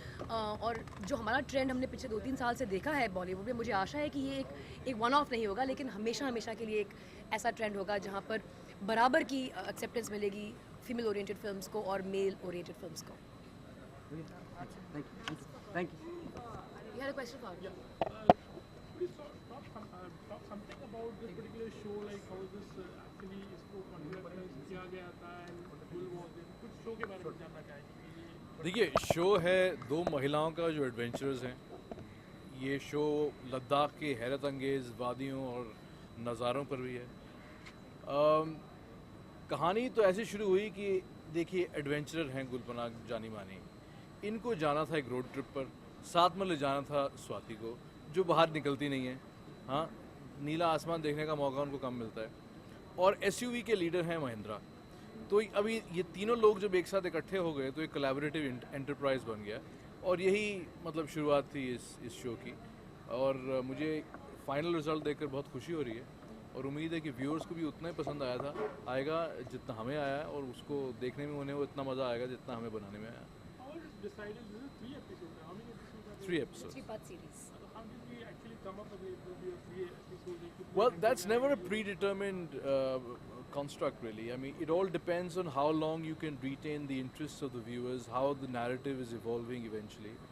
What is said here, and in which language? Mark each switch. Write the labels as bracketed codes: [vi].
[hi] और जो हमारा ट्रेंड हमने पिछले 2-3 साल से देखा है बॉलीवुड में, मुझे आशा है कि ये एक वन ऑफ नहीं होगा, लेकिन हमेशा हमेशा के लिए एक ऐसा ट्रेंड होगा जहाँ पर बराबर की एक्सेप्टेंस मिलेगी फीमेल ओरिएंटेड फिल्म्स को और मेल ओरिएंटेड फिल्म्स को। [en] Thank you. You had a question for me? Please talk something about this particular show, like how this actually [hi] इसको conceptualize किया गया था [en] and who was it? [hi] कुछ show के बारे में जानना चाहेंगे। देखिए, शो है दो महिलाओं का जो एडवेंचर्स हैं। ये शो लद्दाख के हैरत अंगेज़ वादियों और नज़ारों पर भी है। कहानी तो ऐसे शुरू हुई कि देखिए, एडवेंचरर हैं गुलपनाग जानी मानी, इनको जाना था एक रोड ट्रिप पर, साथ में ले जाना था स्वाति को, जो बाहर निकलती नहीं है। हाँ, नीला आसमान देखने का मौका उनको कम मिलता है। और एसयूवी के लीडर हैं महिंद्रा। तो अभी ये तीनों लोग जब एक साथ इकट्ठे हो गए तो एक कोलैबोरेटिव एंटरप्राइज बन गया, और यही मतलब शुरुआत थी इस शो की। और मुझे फाइनल रिजल्ट देखकर बहुत खुशी हो रही है, और उम्मीद है कि व्यूअर्स को भी उतना ही पसंद आएगा जितना हमें आया है, और उसको देखने में उन्हें वो इतना मज़ा आएगा जितना हमें बनाने में आया। [en] How was it decided? This is 3 episodes. How many episodes are there? 3 episodes. 3-part series. So how did we actually come up with it? There were 3 episodes. Like, Well, that's never a predetermined construct, really. I mean, it all depends on how long you can retain the interests of the viewers, how the narrative is evolving eventually.